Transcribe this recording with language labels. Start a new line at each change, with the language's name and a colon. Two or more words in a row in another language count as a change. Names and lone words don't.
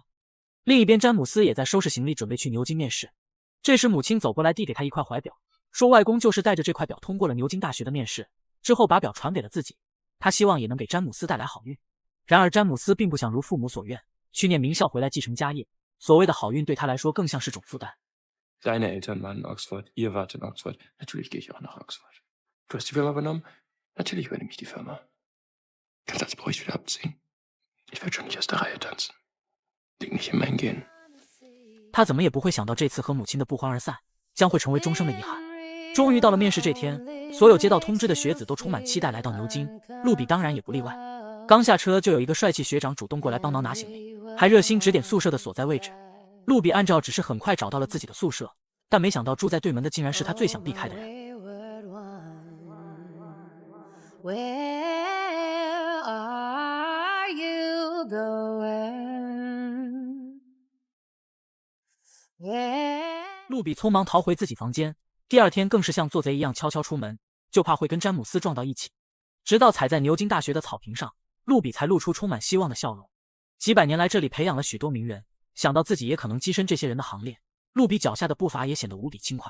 Chinese: 另一边，詹姆斯也在收拾行李，准备去牛津面试。这时母亲走过来，递给他一块怀表，说外公就是带着这块表通过了牛津大学的面试，之后把表传给了自己，他希望也能给詹姆斯带来好运。然而詹姆斯并不想如父母所愿，去念名校回来继承家业，所谓的好运对他来说更像是种负担。
German: Deine Eltern waren in Oxford, ihr wart in Oxford. Natürlich gehe ich auch nach Oxford. Du hast die Firma übernommen? Natürlich übernehme ich die Firma. Den Satz brauche ich wieder abziehen. Ich werde schon nicht aus der Reihe tanzen. Liegt nicht in meinen Genen.
Chinese: 他怎么也不会想到，这次和母亲的不欢而散，将会成为终生的遗憾。终于到了面试这天，所有接到通知的学子都充满期待来到牛津，露比当然也不例外。刚下车就有一个帅气学长主动过来帮忙拿行李，还热心指点宿舍的所在位置。露比按照指示很快找到了自己的宿舍，但没想到住在对门的竟然是他最想避开的人。
English: Where are you going?
Chinese: 露比匆忙逃回自己房间，第二天更是像做贼一样悄悄出门，就怕会跟詹姆斯撞到一起。直到踩在牛津大学的草坪上，露比才露出充满希望的笑容。几百年来，这里培养了许多名人，想到自己也可能跻身这些人的行列，露比脚下的步伐也显得无比轻快。